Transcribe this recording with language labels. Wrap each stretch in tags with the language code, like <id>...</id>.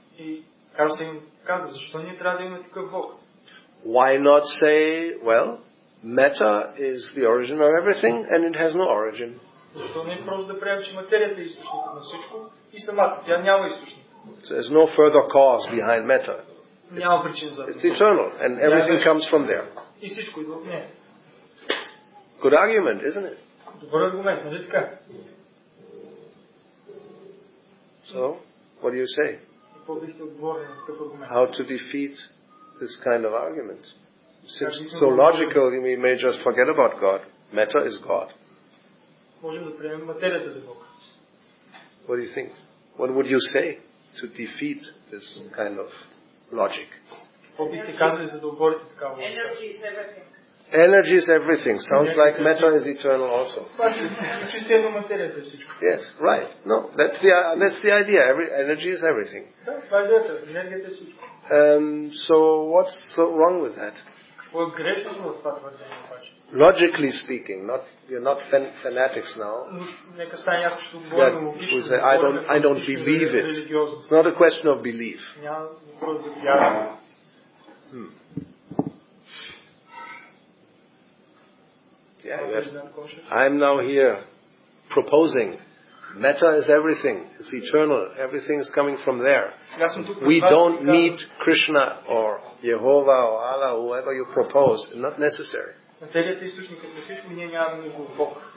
<bg>И Карл Сейган каза, защо ние трябва да имаме такъв Бог?</bg> <en>Why not say, well, matter is the origin of everything and it has no origin?</en> <bg>Защо не просто да приемем, че материята е източникът на всичко и самата тя няма източник?</bg> <en>So there's no further cause behind matter.</en> <bg>Няма причина за това.</bg> <en>It's eternal and everything comes from there.</en> <bg>И всичко идва от нея.</bg> <en>Good argument, isn't it?</en> <bg>Добър аргумент, нали така?</bg> <en>So, what do you say?</en> <bg>Какво бихте отговорили на такъв аргумент?</bg> <en>How to defeat this kind of argument? Seems so logical, we may just forget about God. Matter is God.</en> <bg>Можем да приемем материята за Бог.</bg> <en>What do you think? What would you say to defeat this kind of logic?</en> <bg>Какво бихте казали за да оборите такава логика?</bg> <en>Energy is everything. Energy is everything. Sounds like matter is eternal also.</en> <bg>Чистено материята е всичко.</bg> <en>Yes, right. No, that's the idea. Energy is everything.</en> <bg>Да, това е идеята. Енергията е всичко.</bg> <en>So what's so wrong with that?</en> <bg>Какво е грешно в това твърдение обаче?</bg> <en>Logically speaking, we're not fanatics now.</en> <bg>Нека стане ясно, че говорим логично.</bg> <en>We say, I don't believe it. It's not a question of belief.</en> <bg>Няма въпрос за вяра.</bg> <en>Yeah, I'm now here proposing matter is everything. It's eternal. Everything is coming from there. We don't need Krishna or Jehovah or Allah, whoever you propose. It's not necessary.</en> <bg>Материята е източникът на всичко, ние нямаме него Бог.</bg>